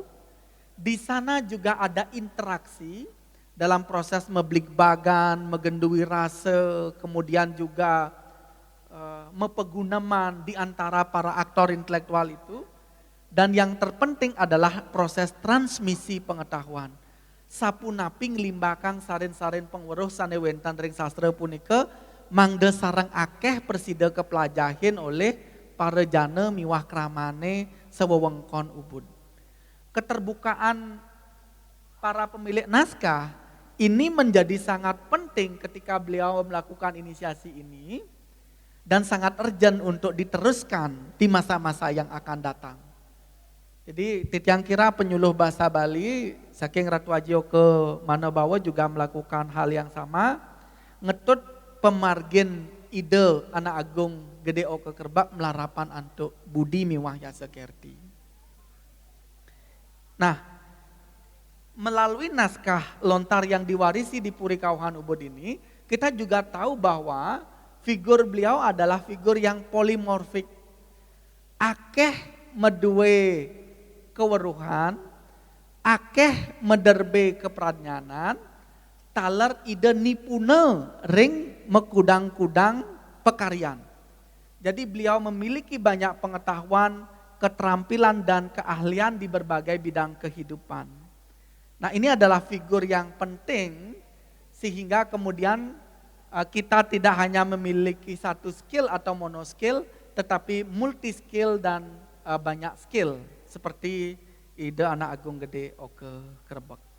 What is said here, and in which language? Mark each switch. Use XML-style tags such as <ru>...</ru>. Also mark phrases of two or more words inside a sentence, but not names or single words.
<id>Di sana juga ada interaksi dalam proses</id> <ban>meblik bagan, megendui rasa,</ban> <id>kemudian juga mepegunaman di antara para aktor intelektual itu. Dan yang terpenting adalah proses transmisi pengetahuan.</id> <ban>Sapu naping limbakang sarin-sarin pengweruh sanewentan ring sastra punika mangde sarang akeh persida kepelajahin oleh para jana miwah kramane sewewengkon Ubud.</ban> <id>Keterbukaan para pemilik naskah ini menjadi sangat penting ketika beliau melakukan inisiasi ini dan sangat urgent untuk diteruskan di masa-masa yang akan datang. Jadi titiang kira penyuluh bahasa Bali saking Ratu Ajio ke Manabawa juga melakukan hal yang sama,</id> <ban>ngetut pemargin ide anak agung Gede Oke Kerbak melarapan antuk Budi Miwah Yasa Kerti.</ban> <id>Nah, melalui naskah lontar yang diwarisi di Puri Kauhan Ubud ini, kita juga tahu bahwa figur beliau adalah figur yang polimorfik.</id> <ban>Akeh medue keweruhan, akeh mederbe kepradnyanan, taler ide nipune ring mekudang-kudang pekarian.</ban> <id>Jadi beliau memiliki banyak pengetahuan, keterampilan dan keahlian di berbagai bidang kehidupan. Nah, ini adalah figur yang penting sehingga kemudian kita tidak hanya memiliki satu skill atau monoskill, tetapi multi skill dan banyak skill seperti ide anak agung Gede Oke Kerbak.</id>